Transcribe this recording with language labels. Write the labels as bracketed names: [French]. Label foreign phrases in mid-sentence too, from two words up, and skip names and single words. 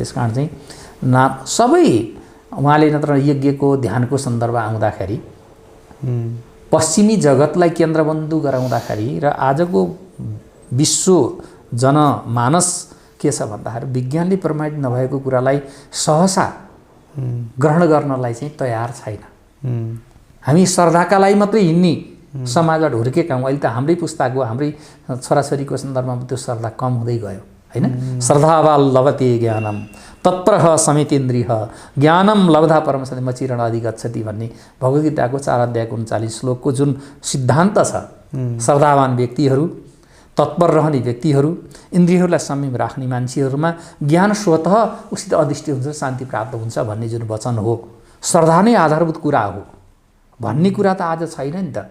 [Nepali] त्यस कारण चाहिँ सबै उहाँले नत्र यज्ञको ध्यानको सन्दर्भ आउँदाखेरि पश्चिमी जगतलाई केन्द्रबन्दु गराउँदाखेरि र आजको विश्व जनमानस के छ भन्दाखेरि विज्ञानले प्रमाणित नभएको कुरालाई सहसा ग्रहण गर्नलाई चाहिँ तयार छैन। हामी श्रद्धाका लागि मात्रै हिँड्ने समाजबाट हुर्केका हौँ। अहिले त हाम्रै पुस्ताको हाम्रै छोराछोरीको सन्दर्भमा त्यो श्रद्धा कम हुँदै गयो हैन। [Sanskrit] श्रद्धावाल लभते ज्ञानम तत्प्रह समितेन्द्रिय ज्ञानम लब्धा परमसति मचिरण अधिगच्छति [Nepali] भन्ने भगवद्गीताको 4 अध्यायको 39 श्लोकको जुन सिद्धान्त छ, श्रद्धावान व्यक्तिहरू, तत्पर रहने व्यक्तिहरू, इन्द्रियहरूलाई संयम राख्ने मान्छेहरूमा ज्ञान स्वतः उसित अधिष्ठित हुन्छ, शान्ति प्राप्त हुन्छ भन्ने जुन वचन हो, श्रद्धा नै आधारभूत कुरा हो भन्ने कुरा त आज छैन नि त।